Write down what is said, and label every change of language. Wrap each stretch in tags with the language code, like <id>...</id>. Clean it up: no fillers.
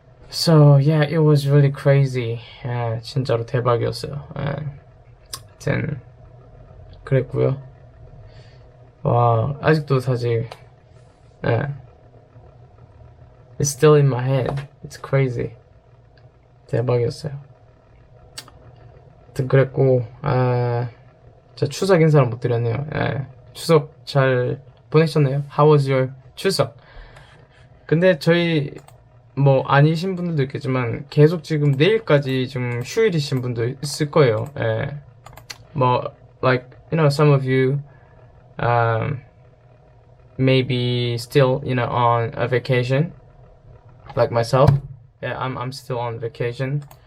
<en>So yeah, it was really crazy.</en> <ko>예, 진짜로 대박이었어요. 예. 하여튼 그랬고요. 와, 아직도 사실 예.</ko> <en>It's still in my head. It's crazy.</en> <ko>대박이었어요. 하여튼 그랬고 저 추석 인사를 못 드렸네요. 예. 추석 잘 보내셨나요?</ko> <en>How was your 추석?</en> <ko>근데 저희 뭐 아니신 분들도 있겠지만 계속 지금 내일까지 좀 휴일이신 분도 있을 거예요. 예. 뭐</ko> <en>like you know some of you maybe still you know on a vacation like myself. Yeah, I'm still on vacation.</en>